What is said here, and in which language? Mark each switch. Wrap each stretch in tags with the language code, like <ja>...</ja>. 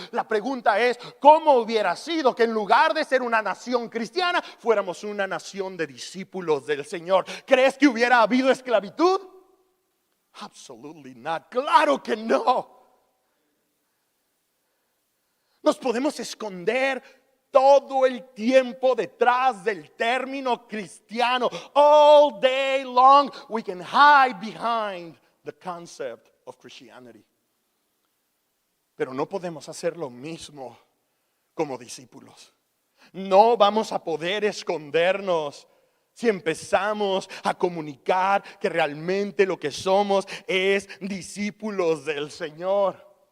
<es>La pregunta es, ¿cómo hubiera sido que en lugar de ser una nación cristiana, fuéramos una nación de discípulos del Señor? ¿Crees que hubiera habido esclavitud?</es> <en>Absolutely not.</en> <es>Claro que no. Nos podemos esconder todo el tiempo detrás del término cristiano.</es> <en>All day long we can hide behind the concept of Christianity.</en> <es>Pero no podemos hacer lo mismo como discípulos. No vamos a poder escondernos si empezamos a comunicar que realmente lo que somos es discípulos del Señor.</es>